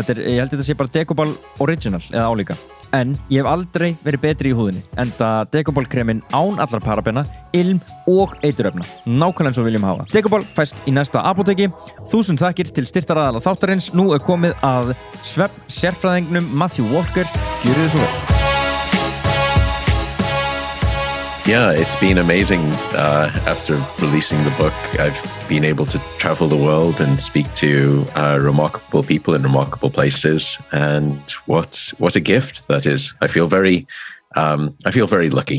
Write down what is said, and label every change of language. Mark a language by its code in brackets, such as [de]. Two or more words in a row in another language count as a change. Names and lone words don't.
[is] Ég held þetta sé bara dekúbal original eða álíka. En ég hef aldrei verið betri í húðinni enda dekúbalkremin án allar parabena, ilm og eiturefna. Nákvæmlega eins og viljum hafa. Dekúbal fæst í næsta apóteki. 1000 þakkir til styrktaraðala þáttarins. Nú komið að svefn sérfræðingnum Matthew Walker. Gjörðu þið svo vel. [en] Yeah, it's been amazing. After releasing the book, I've been able to travel the world and speak to remarkable people in remarkable places. And what a gift that is! I feel very lucky.